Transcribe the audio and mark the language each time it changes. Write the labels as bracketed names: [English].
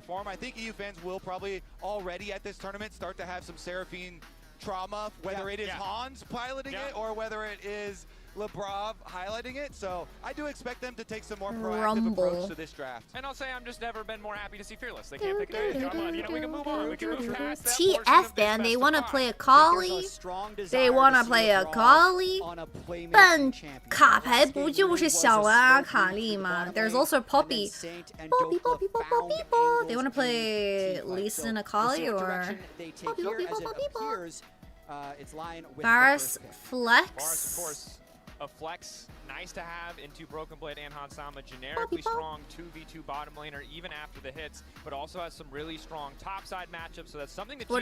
[English] I think EU fans will probably already at this tournament start to have some Seraphine trauma, whether it is Hans piloting it or whether it is Lebrov highlighting it. So I do expect them to take some more proactive approach to this draft. And I'll say I'm just never been more happy to see Fearless. They can't pick it. Come on, you know, we can move on. We can move past that TF band, they want to play a Kali. They want to play a Kali. [Chinese] 但卡牌不就是想玩阿卡丽吗？ [English] There's also Poppy. Poppy, Poppy, Poppy, Poppy, Poppy. They want to play Lee Sin Akali or Poppy, Poppy, Poppy, Poppy. Varus Flex. Of course, a flex, nice to have into Broken Blade and Hansama. Generically strong 2v2 bottom laner even after the hits, but also has some really strong topside matchups. So that's something that